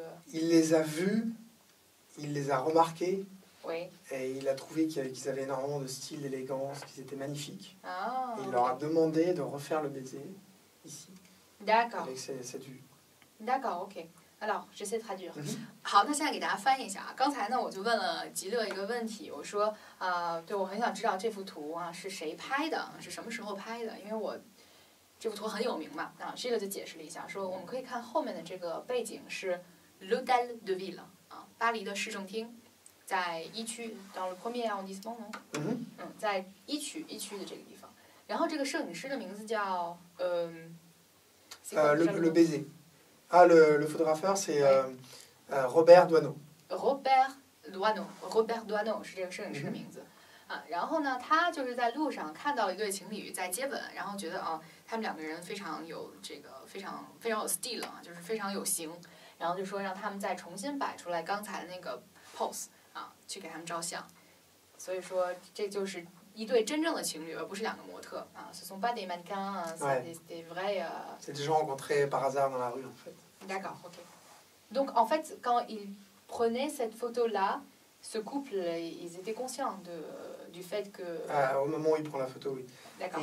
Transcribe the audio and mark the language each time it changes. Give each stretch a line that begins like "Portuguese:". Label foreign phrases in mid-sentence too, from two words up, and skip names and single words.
French: Il les a vus, il les a remarqués. Oui. Et il a trouvé qu'ils avaient énormément de style, d'élégance, qu'ils étaient magnifiques. Et il okay. leur a demandé de refaire le baiser ici. D'accord. Avec cette vue. D'accord, OK. Alors, j'essaie de traduire.
Chinese: 好，那现在给大家翻译一下啊。刚才呢，我就问了吉乐一个问题，我说对，我很想知道这幅图啊是谁拍的，是什么时候拍的？因为我这幅图很有名嘛。这个就解释了一下，说我们可以看后面的这个背景是 l'Hôtel de Ville 巴黎的市政厅，在一区
French: dans le premier arrondissement
Chinese: 在一区的这个地方。然后这个摄影师的名字叫
French: le baiser. Ah, le photographeur, c'est Robert Doisneau.
Chinese: Robert Doisneau 是这个摄影师的名字然后呢，他就是在路上看到一对情侣在接吻，然后觉得他们两个人非常有非常有 style 就是非常有型，然后就说让他们再重新摆出来刚才的那个 pose 去给他们照相。所以说这就是一对真正的情侣，而不是两个模特
French: Ce sont pas des mannequins, c'est des vrais. C'est des gens rencontrés par hasard dans la rue en fait. D'accord, OK. Donc en fait, quand ils prenaient cette photo-là, ce couple, ils étaient conscients du fait que... Au moment où il prend la photo, oui. D'accord.